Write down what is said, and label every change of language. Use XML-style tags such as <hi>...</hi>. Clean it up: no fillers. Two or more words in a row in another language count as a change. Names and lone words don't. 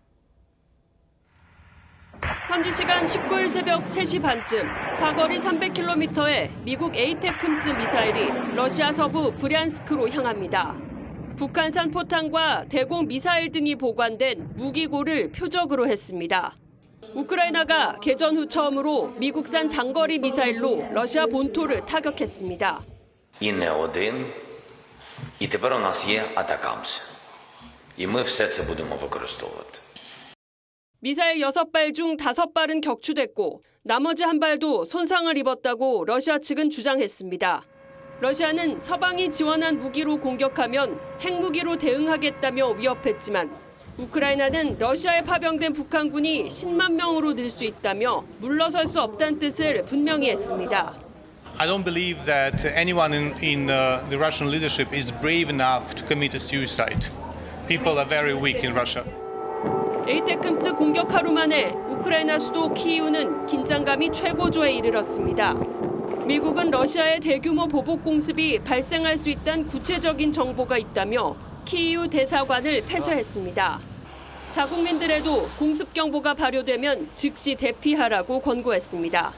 <ko>현지 시간 19일 새벽 3시 반쯤 사거리 300km의 미국 에이테크스 미사일이 러시아 서부 브리안스크로 향합니다. 북한산 포탄과 대공 미사일 등이 보관된 무기고를 표적으로 했습니다. 우크라이나가 개전 후 처음으로 미국산 장거리 미사일로 러시아 본토를 타격했습니다.</ko> <uk>І не один, і тепер у нас є атакамс. І ми все це будемо використовувати.</uk> <ko>미사일 6발 중 5발은 격추됐고 나머지 한 발도 손상을 입었다고 러시아 측은 주장했습니다. 러시아는 서방이 지원한 무기로 공격하면 핵무기로 대응하겠다며 위협했지만 우크라이나는 러시아에 파병된 북한군이 10만 명으로 늘 수 있다며 물러설 수 없다는 뜻을 분명히 했습니다.</ko> <en>I don't believe that anyone in the Russian leadership is brave enough to commit a suicide. People are very weak in Russia.</en> <ko>에이테크스 공격 하루 만에 우크라이나 수도 키이우는 긴장감이 최고조에 이르렀습니다. 미국은 러시아의 대규모 보복 공습이 발생할 수 있다는 구체적인 정보가 있다며 키이우 대사관을 폐쇄했습니다. 자국민들에도 공습 경보가 발효되면 즉시 대피하라고 권고했습니다.</ko>